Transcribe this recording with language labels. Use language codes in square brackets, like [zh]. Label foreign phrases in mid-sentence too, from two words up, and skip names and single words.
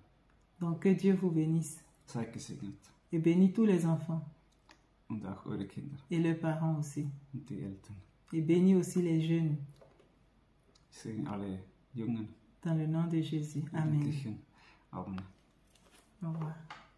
[fr] Donc que Dieu vous bénisse [de] Seid gesegnet. [fr] et bénis tous les enfants [de] Und auch eure Kinder [fr] et leurs parents aussi. [de] und die Eltern. [fr] Et bénis aussi les jeunes [de] Ich segne alle Jungen [fr] dans le nom de Jésus. [de] und Amen. Jugendlichen. Amen. [fr] Au revoir.